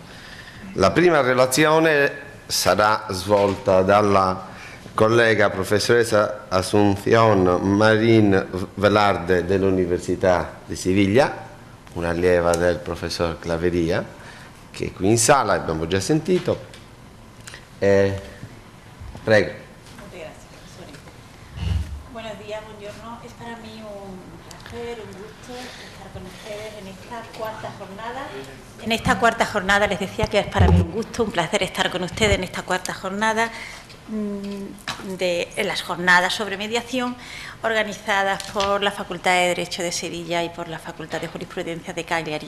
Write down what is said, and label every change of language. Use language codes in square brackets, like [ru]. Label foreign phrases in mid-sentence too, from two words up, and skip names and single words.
[it] La prima relazione sarà svolta dalla collega professoressa Asunción Marín Velarde dell'Università di Siviglia, un'allieva del professor Claveria, che è qui in sala, abbiamo già sentito. Prego. [es] Muchas gracias, profesor. Buenos días, buongiorno. Es para mí un placer, un gusto estar con ustedes en esta cuarta jornada. En esta cuarta jornada les decía que es para mí un gusto, un placer estar con ustedes en esta cuarta jornada en las jornadas sobre mediación organizadas por la Facultad de Derecho de Sevilla y por la Facultad de Jurisprudencia de Cagliari.